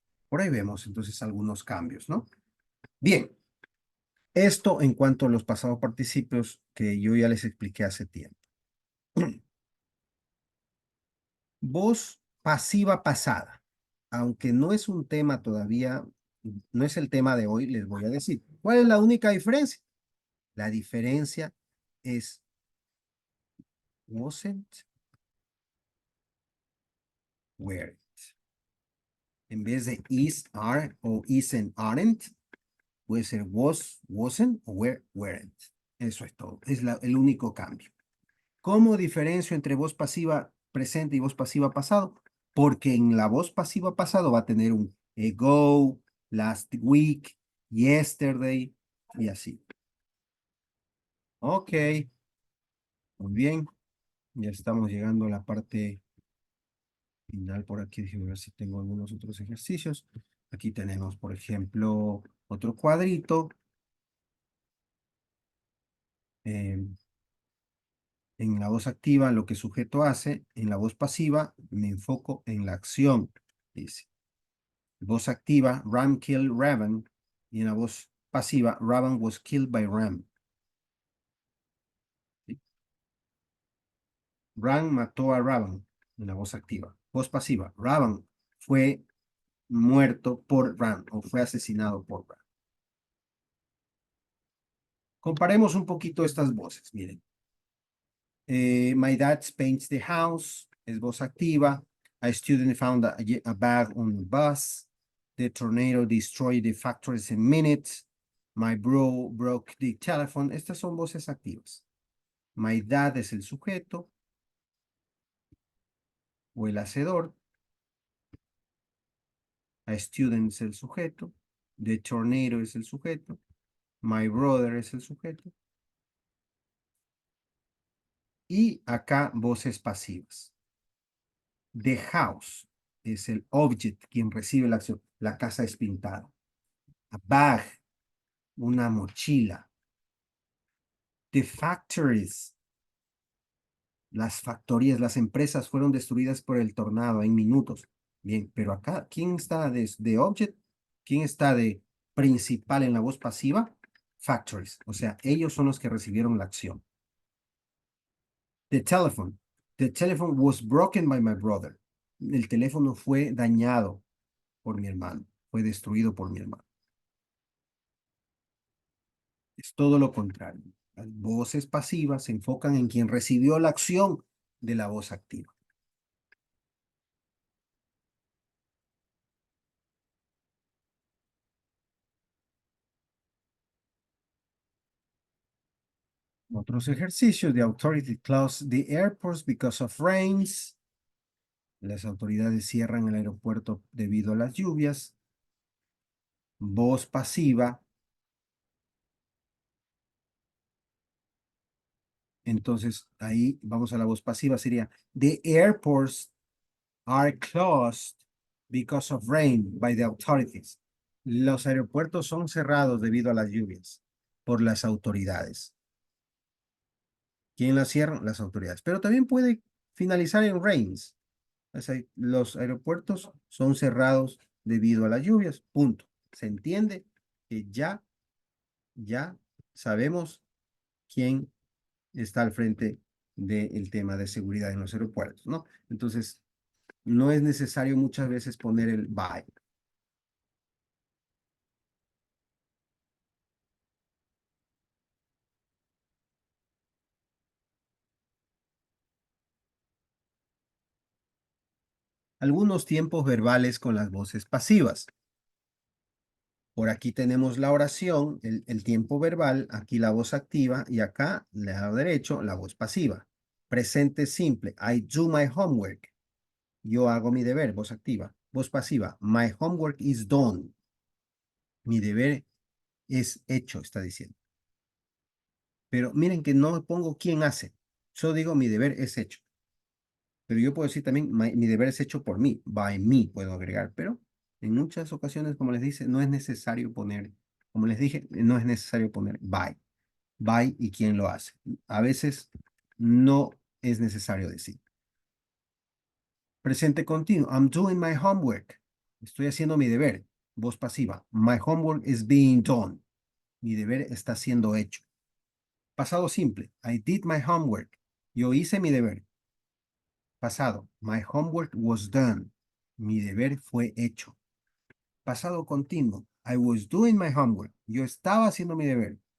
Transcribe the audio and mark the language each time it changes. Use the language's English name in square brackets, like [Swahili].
[Spanish] Por ahí vemos entonces algunos cambios, ¿no? Bien, esto en cuanto a los pasados participios que yo ya les expliqué hace tiempo. Voz pasiva pasada. Aunque no es un tema todavía, no es el tema de hoy, les voy a decir. ¿Cuál es la única diferencia? La diferencia es wasn't, weren't. En vez de is, are o isn't, aren't, puede ser was, wasn't o were, weren't. Eso es todo. Es el único cambio. ¿Cómo diferencio entre voz pasiva presente y voz pasiva pasado? Porque en la voz pasiva pasado va a tener un ago, last week, yesterday y así. Ok, muy bien. Ya estamos llegando a la parte final por aquí. Déjenme ver si tengo algunos otros ejercicios. Aquí tenemos, por ejemplo, otro cuadrito. Eh, en la voz activa, lo que sujeto hace. En la voz pasiva, me enfoco en la acción, dice. Voz activa, [English] Ram killed Raven. [Spanish] Y en la voz pasiva, [English] Raven was killed by Ram. [Spanish] ¿Sí? Ram mató a Raven en la voz activa. Voz pasiva, Raven fue muerto por Ram o fue asesinado por Ram. Comparemos un poquito estas voces. Miren. [English] My dad paints the house. [Spanish] Es voz activa. [English] A student found a bag on the bus. The tornado destroyed the factories in minutes. My bro broke the telephone. [Spanish] Estas son voces activas. My dad es el sujeto o el hacedor. A student es el sujeto. The tornado es el sujeto. My brother es el sujeto. Y acá voces pasivas. The house es el object, quien recibe la acción. La casa es pintada. A bag, una mochila. The factories, las factorías, las empresas fueron destruidas por el tornado en minutos. Bien, pero acá, ¿quién está de object? ¿Quién está de principal en la voz pasiva? Factories, o sea, ellos son los que recibieron la acción. [English] The telephone. The telephone was broken by my brother. [Spanish] El teléfono fue dañado por mi hermano, fue destruido por mi hermano. Es todo lo contrario. Las voces pasivas se enfocan en quien recibió la acción de la voz activa. Otros ejercicios de authority clause. [English] The airports because of rains. [Spanish] Las autoridades cierran el aeropuerto debido a las lluvias. Voz pasiva. Entonces, ahí vamos a la voz pasiva. Sería, [English] the airports are closed because of rain by the authorities. [Spanish] Los aeropuertos son cerrados debido a las lluvias por las autoridades. ¿Quién las cierra? Las autoridades. Pero también puede finalizar en rains. O sea, los aeropuertos son cerrados debido a las lluvias. Punto. ¿Se entiende? Que ya sabemos quién está al frente del tema de seguridad en los aeropuertos, ¿no? Entonces, no es necesario muchas veces poner el by. Algunos tiempos verbales con las voces pasivas. Por aquí tenemos la oración, el tiempo verbal, aquí la voz activa y acá, lado derecho, la voz pasiva. Presente simple, [English] I do my homework. [Spanish] Yo hago mi deber, voz activa. Voz pasiva, [English] my homework is done. [Spanish] Mi deber es hecho, está diciendo. Pero miren que no me pongo quién hace. Yo digo mi deber es hecho. Pero yo puedo decir también mi deber es hecho por mí. By me puedo agregar. Pero en muchas ocasiones, como les dice, no es necesario poner, como les dije, no es necesario poner by. By y quién lo hace. A veces no es necesario decir. Presente continuo. [English] I'm doing my homework. [Spanish] Estoy haciendo mi deber. Voz pasiva. [English] My homework is being done. [Spanish] Mi deber está siendo hecho. Pasado simple. [English] I did my homework. [Spanish] Yo hice mi deber. Pasado. [English] My homework was done. [Spanish] Mi deber fue hecho. Pasado continuo. [English] I was doing my homework. [Spanish] Yo estaba haciendo mi deber.